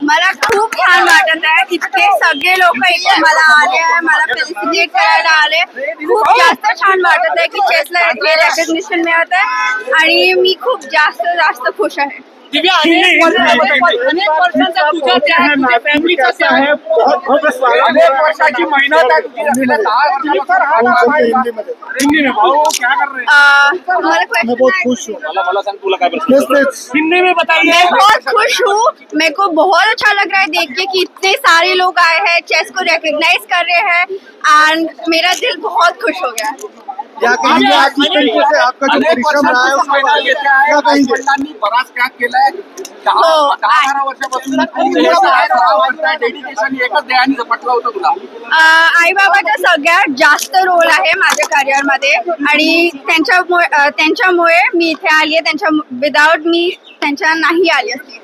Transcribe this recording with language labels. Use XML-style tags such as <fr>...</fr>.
<mr>इतके सगळे लोक इथे मला आले, मला फेलिसिटेट करायला आले. खूप जास्त छान वाटत आहे की चेसला हे रेकग्निशन मिळत आहे आणि मी खूप जास्त खुश आहे. दिव्या, अनेक वर्षांचा तुझा त्या तुझ्या फॅमिलीचा त्या आहे, अनेक वर्षाची मेहनत आहे तुझी. असलेल्या 10 वर्षापासून</mr> <hi>हिंदी में भाऊ क्या कर रहे हैं?</hi> <mr>मला क्वेश्चन मला सांग तुला काय प्रश्न?</mr> <hi>हिंदी में बताइए. मैं बहुत खुश हूँ. मेरे को बहुत अच्छा लग रहा है देख के कि इतने सारे लोग आए हैं, चेस को रिकॉग्नाइज कर रहे हैं एंड मेरा दिल बहुत खुश हो गया. क्या कहेंगे आज इस तरीके से आपका जो परिश्रम रहा है उसके बारे में क्या कहेंगे?</hi> <mr>वडिलांनी बराच त्याग केलाय. हो. 10-12 वर्षापासून डेडिकेशन एकच ध्येयाने झपटलं होतं तुला. आई बाबाचा सगळ्यात जास्त रोल आहे माझ्या करिअर मध्ये आणि त्यांच्यामुळे मी इथे आली आहे. विदाउट मी त्यांच्या नाही आली असती.</mr>